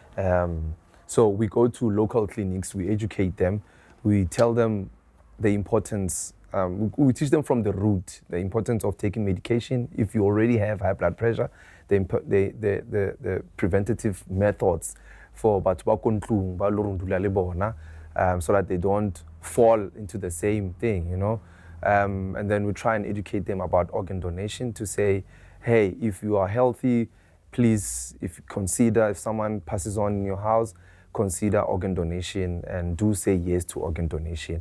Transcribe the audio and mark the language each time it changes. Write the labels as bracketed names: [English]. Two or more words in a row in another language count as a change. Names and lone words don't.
[English] So we go to local clinics, we educate them, we tell them the importance, we teach them from the root, the importance of taking medication if you already have high blood pressure, the preventative methods for [Tswana] batho ba ko ntlong ba lo reng dula le bona, [English] so that they don't fall into the same thing, you know. And then we try and educate them about organ donation to say, hey, if you are healthy, please, if someone passes on in your house, consider organ donation and do say yes to organ donation.